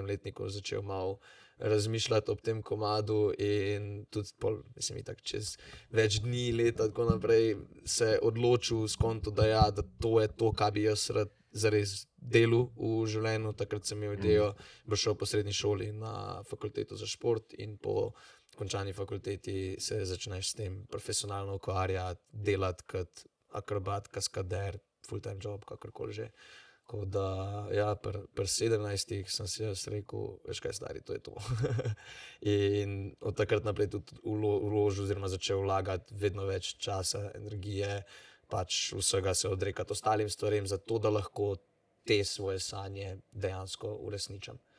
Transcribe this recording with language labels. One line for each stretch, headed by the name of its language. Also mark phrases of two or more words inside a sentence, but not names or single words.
Slovenian: letniku začel malo razmišljati ob tem komadu in tudi mislim, tako čez več dni, leta, tako naprej se odločil s konto, da ja, da to je to, kar bi jaz rad zares delal v življenju. Takrat sem imel idejo, bo šel po srednji šoli na fakulteto za šport in po končani fakulteti se začneš s tem profesionalno ukvarjati, delati kot akrobat, kaskader,
English: full-time job,
Slovenian: kakorkoli že. Tako da, ja, pri 17 sem si jaz rekel, veš kaj, stari, to je to. In od takrat naprej tudi vložil oziroma začel vlagati vedno več časa, energije, pač vsega se odrekati ostalim stvarem, zato da lahko te svoje sanje dejansko uresničam.